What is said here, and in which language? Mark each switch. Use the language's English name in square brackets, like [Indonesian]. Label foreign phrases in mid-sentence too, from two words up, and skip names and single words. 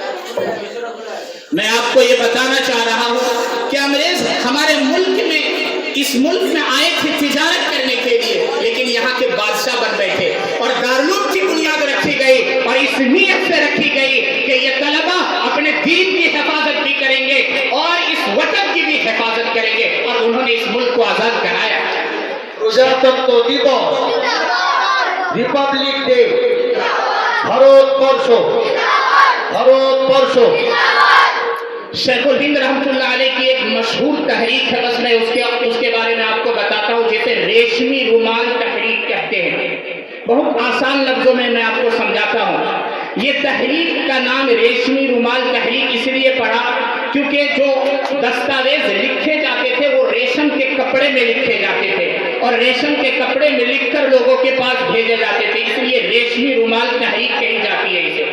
[Urdu] میں آپ کو یہ بتانا چاہ رہا ہوں کہ انگریز ہمارے ملک میں اس ملک میں آئے تھے تجارت کرنے کے لیے, لیکن یہاں کے بادشاہ بن بیٹھے اور دارالعلوم کی بنیاد رکھی گئی اور اس نیت سے رکھی گئی کہ یہ طلبہ اپنے دین کی حفاظت بھی کریں گے اور اس وطن کی بھی حفاظت کریں گے, اور انہوں نے اس ملک کو آزاد کرایا. [Bangla] প্রজাতন্ত্র দিবস, [English] Republic Day, [Bangla] ভারতবর্ষ, ভারতবর্ষ. [Urdu] شیخ الہند رحمۃ اللہ علیہ کی ایک مشہور تحریک ہے, بس میں اس کے بارے میں آپ کو بتاتا ہوں, جسے ریشمی رومال تحریک کہتے ہیں. بہت آسان لفظوں میں آپ کو سمجھاتا ہوں. یہ تحریک کا نام ریشمی رومال تحریک اس لیے پڑا کیونکہ جو دستاویز لکھے جاتے تھے وہ ریشم کے کپڑے میں لکھے جاتے تھے اور ریشم کے کپڑے میں لکھ کر لوگوں کے پاس بھیجے جاتے تھے, اس لیے ریشمی رومال تحریک کہی جاتی ہے اسے.